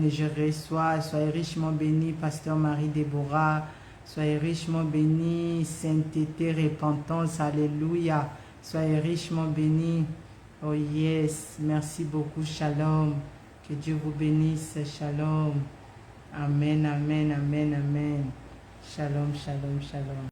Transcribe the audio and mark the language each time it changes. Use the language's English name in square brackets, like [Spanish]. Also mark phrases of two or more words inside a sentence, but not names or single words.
[French] Et je reçois, soyez richement bénis, Pasteur Marie-Déborah. Soyez richement bénis, sainteté, repentance. Alléluia. Soyez richement bénis. [English] Oh yes. [French] Merci beaucoup. Shalom. Que Dieu vous bénisse. Shalom. Amen, amen, amen, amen. Shalom, shalom, shalom.